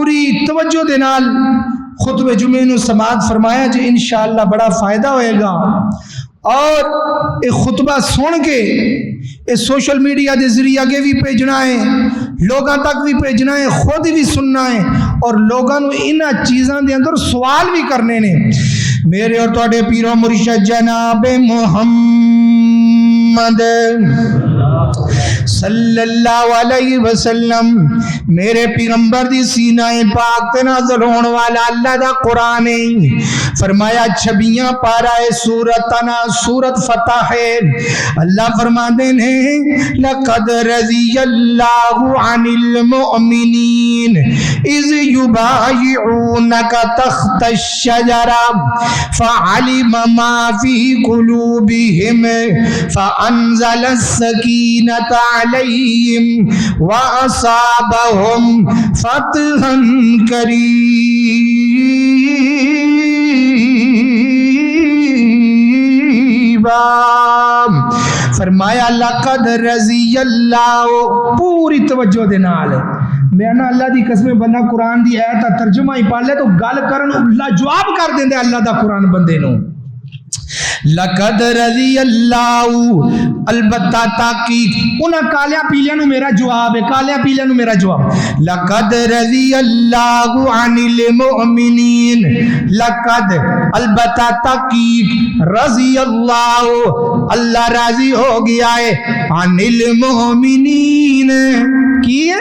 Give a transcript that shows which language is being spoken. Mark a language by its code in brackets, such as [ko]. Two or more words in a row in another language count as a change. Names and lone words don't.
[pa] پوری توجہ دے نال خطبہ جمعے نو سماعت فرمایا جی انشاءاللہ بڑا فائدہ ہوئے گا، اور ایک خطبہ سن کے یہ [en] social media [pa] دے ذریعے آگے بھی بھیجنا ہے، لوگاں تک بھی بھیجنا ہے، خود بھی سننا ہے، اور لوگاں نو انہاں چیزاں دے اندر سوال بھی کرنے نے۔ میرے اور تواڈے پیر و مرشد جناب محمد [ar] صلی اللہ علیہ وسلم، [pa] میرے پیغمبر دی سینہ پاک تے نازل ہون والا اللہ دا قرآن ہے۔ فرمایا 26 پارہ سورت انا سورت فتح [ur] ہے، اللہ فرماتے ہیں لقد [ar] رضی اللہ عن المؤمنین اذ یبایعونک تحت الشجرہ فعلم ما فی قلوبہم فانزل السکینۃ علیہم وَأَصَابَهُمْ فَتْحًا قریبا۔ [pa] فرمایا [ar] لقد رضی اللہ، [pa] پوری توجہ دے نال میں نا اللہ دی قسم بندہ قرآن دی آیت دا ترجمہ ہی پڑھ لے تو گل کرن اللہ جواب کر دیندے اللہ دا قرآن بندے نو۔ [ar] لقد رضی اللہ، [pa] البتہ تحقیق انہاں کالیاں پیلیاں نو میرا جواب ہے، کالیاں پیلیاں نو میرا جواب۔ [ar] لقد رضی اللہ عن المؤمنین، [pa] لقد البتہ تحقیق [ar] رضی اللہ، [pa] اللہ راضی ہو گیا ہے، [ar] عن المؤمنین، [pa] کی ہے؟